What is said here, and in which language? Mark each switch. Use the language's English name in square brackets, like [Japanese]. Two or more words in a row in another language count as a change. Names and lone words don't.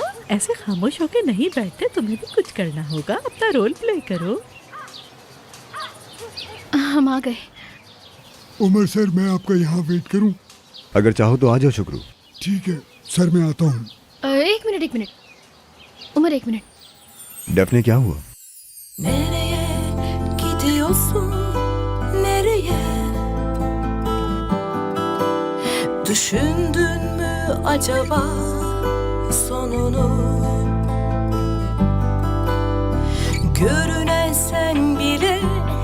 [Hindi] ऐसे खामोश होके नहीं बैठते, तुम्हें भी कुछ करना होगा, अपना [English] role play [Hindi] करो। हम आ गए। उमर सर, मैं आपका यहाँ वेट करूँ? अगर चाहो तो आ जाओ शुक्रू। ठीक है सर, मैं आता हूँ। एक मिनट उमर, एक मिनट। डेफने क्या हुआ? [Turkish] Nereye gidiyorsun? Nereye? Düşündün mü acaba sonunu? Görünen sen bile